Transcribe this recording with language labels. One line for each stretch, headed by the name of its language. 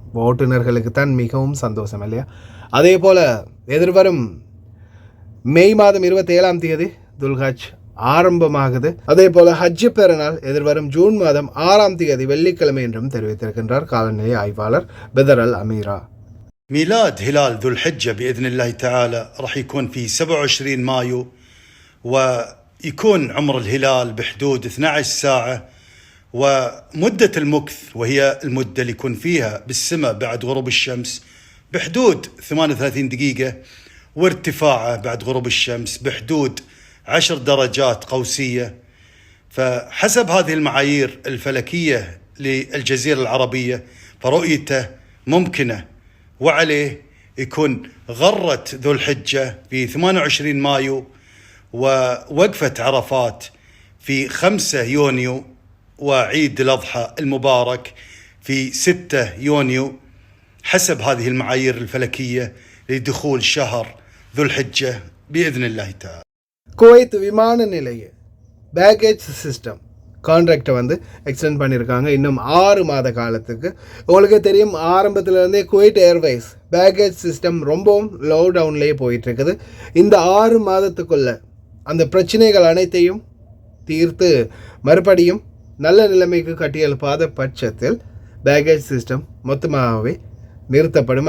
Tamil: ஓட்டுநர்களுக்கு தான் மிகவும் சந்தோஷம் இல்லையா? அதே போல் எதிர்வரும் மே மாதம் 27ஆம் தேதி துல்ஹஜ் ஆரம்பமாகுது. அதே போல் ஹஜ் பெருநாள் எதிர்வரும் ஜூன் மாதம் 6ஆம் தேதி வெள்ளிக்கிழமை என்றும் தெரிவித்திருக்கின்றார் காலநிலை ஆய்வாளர் பெதர் அல் அமீரா.
Arabic: ميلاد هلال ذو الحجة بإذن الله تعالى راح يكون في 27 مايو، ويكون عمر الهلال بحدود 12 ساعة، ومدة المكث وهي المدة اللي يكون فيها بالسماء بعد غروب الشمس بحدود 38 دقيقة، وارتفاعه بعد غروب الشمس بحدود 10 درجات قوسية. فحسب هذه المعايير الفلكية للجزيرة العربية فرؤيته ممكنة، وعليه يكون غرة ذو الحجة في 28 مايو، ووقفة عرفات في 5 يونيو، وعيد الأضحى المبارك في 6 يونيو حسب هذه المعايير الفلكية لدخول شهر ذو الحجة بإذن الله تعالى.
Tamil: குவைத் விமான நிலைய பேக்கேஜ் சிஸ்டம் கான்ட்ராக்டை எக்ஸ்டெண்ட் பண்ணியிருக்காங்க இன்னும் 6 மாத காலத்துக்கு. உங்களுக்கு தெரியும், ஆரம்பத்திலேருந்தே குவைட் ஏர்வேஸ் பேக்கேஜ் சிஸ்டம் ரொம்பவும் லோ டவுன்லேயே போயிட்டுருக்குது. இந்த 6 மாதத்துக்குள்ள அந்த பிரச்சனைகள் அனைத்தையும் தீர்த்து மறுபடியும் நல்ல நிலைமைக்கு கட்டியெழுப்பாத பட்சத்தில் பேக்கேஜ் சிஸ்டம் மொத்தமாகவே நிறுத்தப்படும்.